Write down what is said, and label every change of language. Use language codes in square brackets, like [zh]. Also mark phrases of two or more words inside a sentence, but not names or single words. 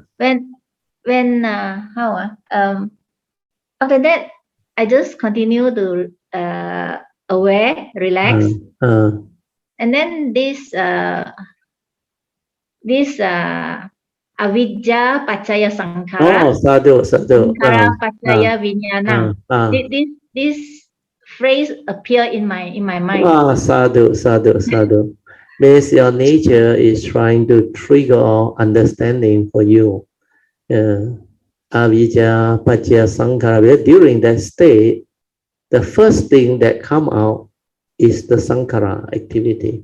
[en] when after that I just continue to aware, relax, Uh, and then this [pi] avidya pachaya oh, [en] sankhara, [pi] sadhu, sadhu. [en] sankhara Uh, [pi] pachaya vijnanam. uh. [en] This phrase appear in my mind. [pi] Sadhu, sadhu, sadhu. [en] Means your nature is trying to trigger understanding for you. [pi] Avijja, Pachya, Sankhara. [en] During that state, the first thing that come out is the Sankhara activity.